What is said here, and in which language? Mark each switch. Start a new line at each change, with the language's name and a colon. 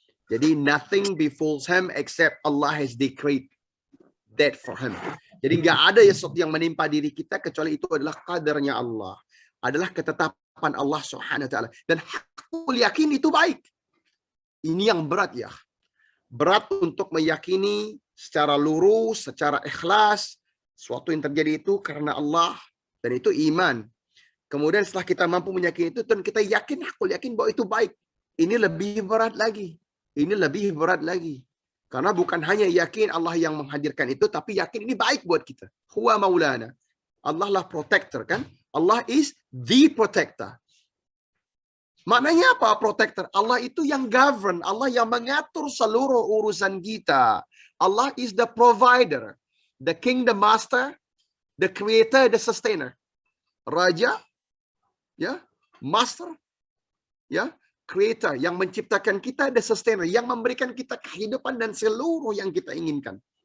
Indonesian: Jadi
English: nothing befalls him except Allah has decreed that for him.
Indonesian: Jadi nggak ada sesuatu yang menimpa diri kita kecuali itu adalah qadarnya Allah, adalah ketetapan Allah Subhanahu wa taala. Dan hakul yakin itu baik. Ini yang berat ya. Berat untuk meyakini secara lurus, secara ikhlas sesuatu yang terjadi itu karena Allah, dan itu iman. Kemudian setelah kita mampu meyakini itu dan kita yakin, hakul yakin bahwa itu baik. Ini lebih berat lagi. Ini lebih berat lagi. Karena bukan hanya yakin Allah yang menghadirkan itu, tapi yakin ini baik buat kita.
Arabic: Huwa maulana.
Indonesian: Allah lah protector kan?
English: Allah is the protector.
Indonesian: Maknanya apa protector? Allah itu yang govern. Allah yang mengatur seluruh urusan kita.
English: Allah is the provider. The king, the master, the creator, the sustainer.
Indonesian: Raja, ya,
English: master,
Indonesian: ya, creator yang menciptakan kita,
English: the sustainer
Indonesian: yang memberikan kita kehidupan dan seluruh yang kita inginkan.